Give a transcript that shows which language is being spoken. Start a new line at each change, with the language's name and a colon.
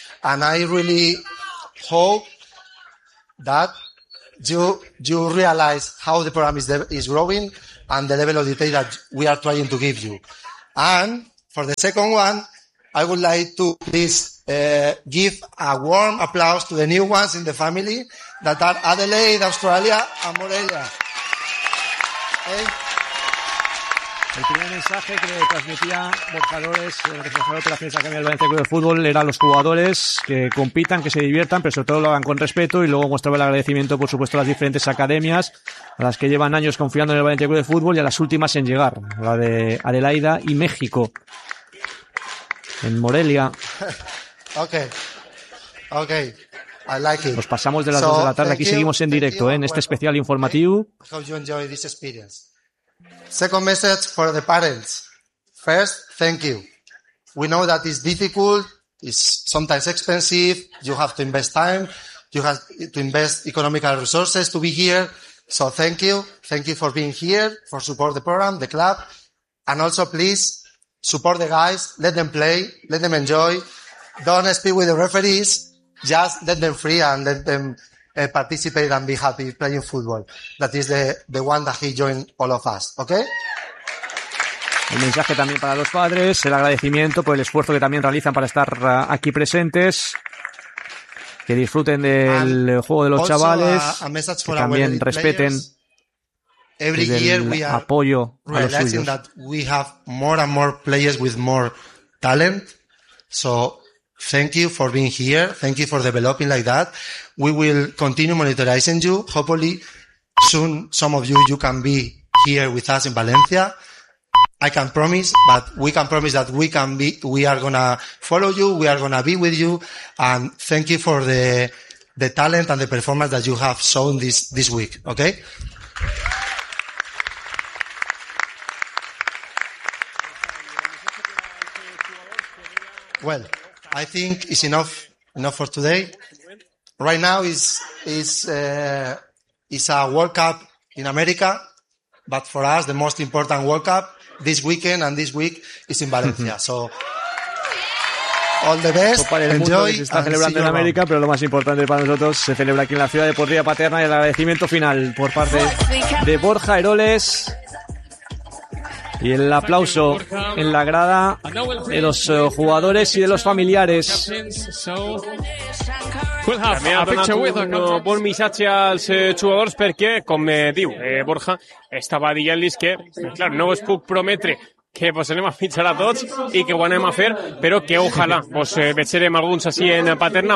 English: And I really hope that you realize how the program is growing and the level of detail that we are trying to give you. And for the second one, I would like to please give a warm applause to the new ones in the family that are Adelaide, Australia, and Morelia. Okay.
Spanish: El primer mensaje que le transmitía Bocadores, el responsable de operaciones de la Academia del Valencia Club de Fútbol, era a los jugadores que compitan, que se diviertan, pero sobre todo lo hagan con respeto, y luego mostraba el agradecimiento, por supuesto, a las diferentes academias, a las que llevan años confiando en el Valencia Club de Fútbol, y a las últimas en llegar, la de Adelaida y México, en Morelia.
English: Ok. I like it.
Spanish: Nos pasamos de las 2 de la tarde, aquí seguimos en directo, en este especial informativo.
English: How you enjoy this experience. Second message for the parents. First, thank you. We know that it's difficult, it's sometimes expensive, you have to invest time, you have to invest economical resources to be here. So thank you. Thank you for being here, for support the program, the club. And also please support the guys, let them play, let them enjoy. Don't speak with the referees, just let them free and let them participate and be happy playing football. That is the one that he joined all of us, okay?
Spanish: El mensaje también para los padres, el agradecimiento por el esfuerzo que también realizan para estar aquí presentes, que disfruten del juego de los chavales, que también respeten
English: every year
Spanish: el apoyo a los suyos.
English: That we have more and more players with more talent, so thank you for being here. Thank you for developing like that. We will continue monitoring you. Hopefully, soon some of you can be here with us in Valencia. I can promise, but we can promise that we are gonna follow you. We are gonna be with you. And thank you for the talent and the performance that you have shown this week. Okay? Well. I think it's enough for today. Right now is a World Cup in America, but for us the most important World Cup this weekend and this week is in Valencia. So all the best.
Spanish: Copa del Mundo se está celebrando en América, pero lo más importante para nosotros se celebra aquí en la ciudad deportiva paterna, y el agradecimiento final por parte de Borja Heroles. Y el aplauso en la grada de los jugadores y de los familiares.
Catalan: També ha donat un bon missatge als jugadors perquè, com diu Borja, estava dient-los que, clar, no us puc prometre que vos anem a fitxar a tots i que ho anem a fer, però que ojalà vos veixerem alguns així en Paterna.